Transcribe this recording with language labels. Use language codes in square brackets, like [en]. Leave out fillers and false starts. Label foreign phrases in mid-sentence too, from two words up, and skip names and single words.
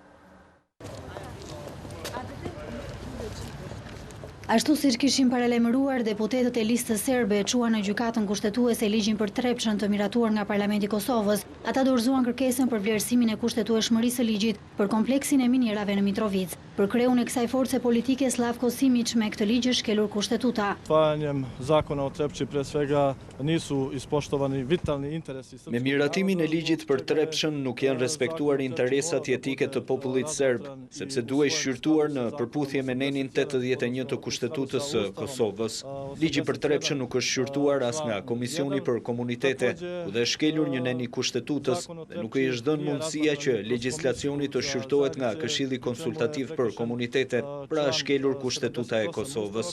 [sq] Ashtu siç kishin paralajmëruar, deputetët e listës serbe e quan në gjykatën kushtetuese ligjin për Trepçën të miratuar nga Parlamenti i Kosovës. Ata dorëzuan kërkesën për vlerësimin e kushtetueshmërisë së ligjit për kompleksin e minierave në Mitrovic. Për kreun e kësaj force politike, Slavko Simić me këtë ligj është shkelur kushtetuta. [sr] Usvajanjem zakona o Trepči pre svega nisu ispoštovani vitalni interesi. [sq] Me miratimin e ligjit për Trepçën nuk janë respektuar interesat jetike të popullit serb, sepse duhej shqyrtuar në përputhje me nenin 81 të Kushtetutës së Kosovës. Ligji për Trepçën nuk është shqyrtuar as nga Komisioni për Komunitete, ku dhe shkelur një nen i Kushtetutës dhe nuk i është dhënë mundësia që legjislacioni të shqyrtohet nga Këshilli Konsultativ për Komunitete, pra shkelur Kushtetuta e Kosovës.